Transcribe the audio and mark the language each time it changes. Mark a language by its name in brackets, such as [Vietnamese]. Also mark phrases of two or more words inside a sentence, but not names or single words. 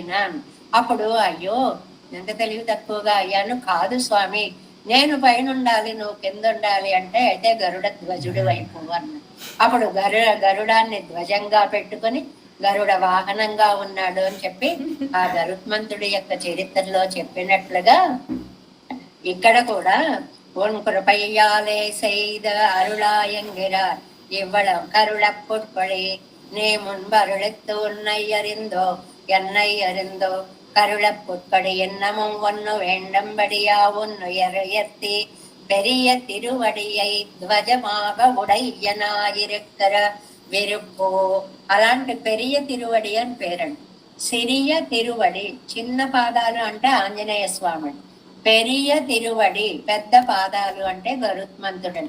[Telugu] అప్పుడు అయ్యో ఎంత తెలివి తక్కువగా అయ్యాను, కాదు స్వామి నేను పైన ఉండాలి, నువ్వు కింద ఉండాలి అంటే అయితే గరుడ ధ్వజుడి వైపు అన్న. అప్పుడు గరుడాన్ని ధ్వజంగా పెట్టుకొని గరుడ వాహనంగా ఉన్నాడు అని చెప్పి ఆ గరుత్మంతుడి యొక్క చరిత్రలో చెప్పినట్లుగా ఇక్కడ కూడా [Tamil] உன் கிருபையாலே செய்த அருளாயங்கிறார் இவ்வளவு கருளப்புட்படி நீ முன்பருளித்து உன்னை அறிந்தோ என்னை அறிந்தோ கருளப்புட்படி என்னமும் ஒன்னு வேண்டும்படியா உன்னுயர்த்தி பெரிய திருவடியை ధ్వజமாக உடையனாயிருக்கிற విరుప్పు. [Telugu] అలాంటి [Tamil] பெரிய திருவடி [Telugu] అని పేరండి. [Tamil] சிறிய திருவடி [Telugu] చిన్న పాదాలు అంటే ఆంజనేయ స్వామి, [Tamil] பெரிய திருவடி [Telugu] పెద్ద పాదాలు అంటే గరుత్మంతుడని.